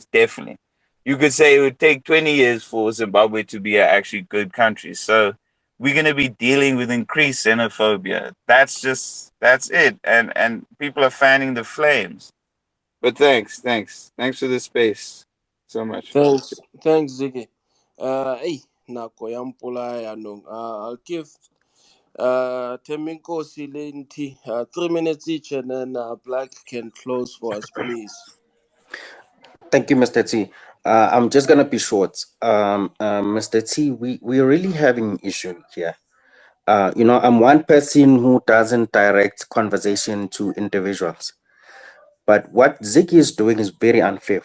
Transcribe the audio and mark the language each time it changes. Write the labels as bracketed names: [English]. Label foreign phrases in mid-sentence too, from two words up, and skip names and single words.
[English] Definitely, you could say it would take 20 years for Zimbabwe to be an actually good country. So we're going to be dealing with increased xenophobia. That's it, and people are fanning the flames. But thanks for the space so much. Thanks, Ziggy. [Tswana] Hey, nako ya mpula yaanong. [English] I'll give Teminkosi Lenti 3 minutes each, and then Black can close for us, please. Thank you, Mr. T. I'm just gonna be short. Mr. T, we're really having an issue here. I'm one person who doesn't direct conversation to individuals, but what Ziggy is doing is very unfair.